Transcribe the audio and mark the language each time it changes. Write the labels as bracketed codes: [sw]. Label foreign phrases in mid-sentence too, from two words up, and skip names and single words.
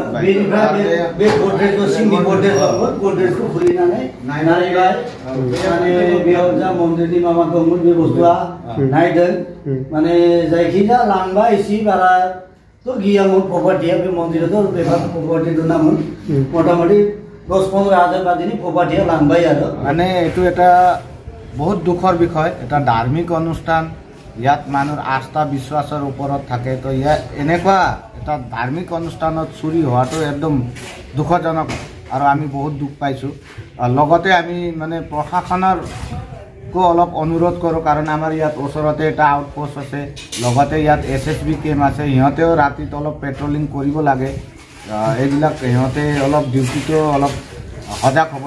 [brx] बे गद्रेजखौ सिंनि गद्रेजखौ खुलिनानै नायबाय माने बेयाव जा मन्दिरनि माबा दंमोन बे बुस्थुआ नायदों माने जायखिजाया लांबाय एसे बारा तो गैयामोन प्रपार्टिया बे मन्दिरावथ' बेफोर प्रपार्टि दोनामोन मटामटि 10-15 हाजार बादिनि प्रपार्टिया लांबाय आरो [as] মানে এইটো এটা বহুত দুখৰ বিষয় এটা ধাৰ্মিক অনুষ্ঠান ইয়াত মানুহৰ আস্থা বিশ্বাসৰ ওপৰত থাকে তো ইয়াত এনেকুৱা এটা ধাৰ্মিক অনুষ্ঠানত চুৰি হোৱাটো একদম দুখজনক আৰু আমি বহুত দুখ পাইছোঁ লগতে আমি মানে প্ৰশাসনৰ অলপ অনুৰোধ কৰোঁ কাৰণ আমাৰ ইয়াত ওচৰতে এটা আউটপোষ্ট আছে লগতে ইয়াত SSB কেম্প আছে সিহঁতেও ৰাতিত অলপ পেট্ৰলিং কৰিব লাগে এইবিলাক সিহঁতে অলপ ডিউটিটো অলপ সজাগ হ'ব